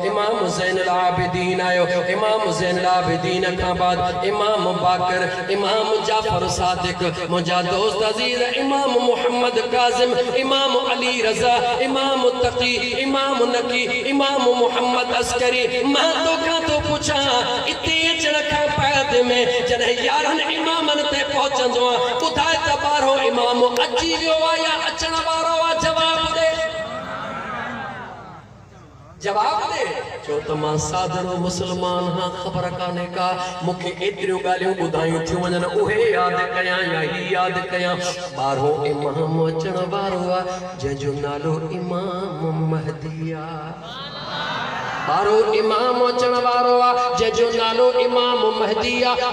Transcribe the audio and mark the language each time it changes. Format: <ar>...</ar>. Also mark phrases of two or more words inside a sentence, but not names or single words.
<sd>इमाम ज़ैनुल आबिदीन आयो, इमाम ज़ैनुल आबिदीन खां बाद इमाम बाकर, इमाम जाफर सादिक, मुंहिंजा दोस्त अजीज इमाम मुहम्मद काज़िम, इमाम अली रज़ा, इमाम तकी, इमाम नकी, इमाम मोहम्मद अस्करी। मां तो खां तो पूछा इते अचण खां बाद में जॾहिं 11 इमामन ते पहुचंदो आ, ॿुधाए त 12 इमाम अची वियो आ या अचण वारो आ? जवाब दे, जवाब दे। चो त मां सादड़ो मुसलमान हां, ख़बर काने का। मूंखे एतिरियूं ॻाल्हियूं ॿुधायूं थियूं वञनि, उहे यादि कयां या ही यादि कयां। 12 इमाम अचण वारो आ जंहिंजो नालो इमाम महदी आ। 12 इमाम अचण वारो आ जंहिंजो नालो इमाम महदी आ।</sd>